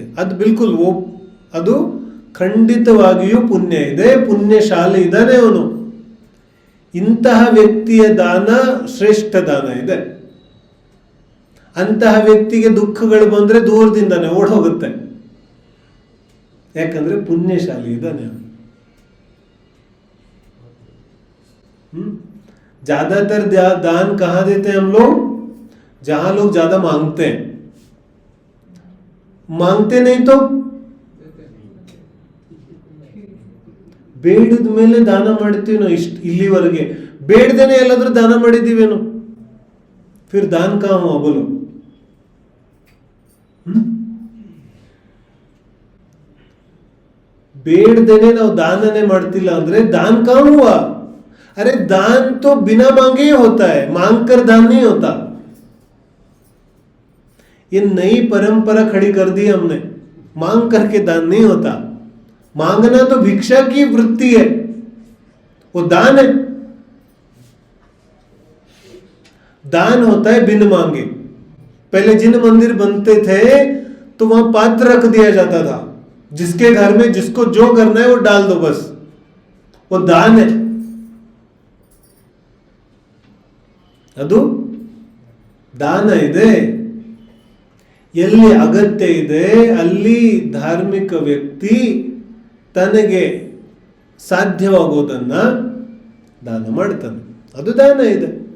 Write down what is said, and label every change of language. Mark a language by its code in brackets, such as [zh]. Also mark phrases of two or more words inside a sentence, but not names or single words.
[kn] ಅದು ಬಿಲ್ಕುಲ್ ಅದು ಖಂಡಿತವಾಗಿಯೂ ಪುಣ್ಯ ಇದೆ. ಪುಣ್ಯಶಾಲಿ ಇದ್ದಾನೆ ಅವನು. ಇಂತಹ ವ್ಯಕ್ತಿಯ ದಾನ ಶ್ರೇಷ್ಠ ದಾನ ಇದೆ. ಅಂತಹ ವ್ಯಕ್ತಿಗೆ ದುಃಖಗಳು ಬಂದ್ರೆ ದೂರದಿಂದಾನೆ ಓಡ್ ಹೋಗುತ್ತೆ, ಯಾಕಂದ್ರೆ ಪುಣ್ಯಶಾಲಿ ಇದ್ದಾನೆ. [hi] ज्यादातर दान कहाँ देते हैं हम लोग? जहां लोग ज्यादा मांगते हैं. मांगते नहीं तो [kn] ಬೇಡದ ಮೇಲೆ ದಾನ ಮಾಡ್ತೀವಿ ನಾವು. ಇಲ್ಲಿವರೆಗೆ ಬೇಡದೇನೆ ಎಲ್ಲಾದ್ರೂ ದಾನ ಮಾಡಿದ್ದೀವೇನು? [hi] फिर दान का हुआ बोलो? [kn] ಬೇಡದೇನೆ ನಾವು ದಾನನೇ ಮಾಡ್ತಿಲ್ಲ ಅಂದ್ರೆ [hi] दान का हुआ? अरे दान तो बिना मांगे ही होता है, मांग कर दान नहीं होता. ये नई परंपरा खड़ी कर दी हमने, मांग करके दान नहीं होता. मांगना तो भिक्षा की वृत्ति है, वो दान है. दान होता है बिन मांगे. पहले जिन मंदिर बनते थे तो वहां पात्र रख दिया जाता था, जिसके घर में जिसको जो करना है वो डाल दो, बस वो दान है. [kn] ಅದು ದಾನ ಇದೆ. ಎಲ್ಲಿ ಅಗತ್ಯ ಇದೆ ಅಲ್ಲಿ ಧಾರ್ಮಿಕ ವ್ಯಕ್ತಿ ತನಗೆ ಸಾಧ್ಯವಾಗೋದನ್ನ ದಾನ ಮಾಡ್ತಾನೆ, ಅದು ದಾನ ಇದೆ.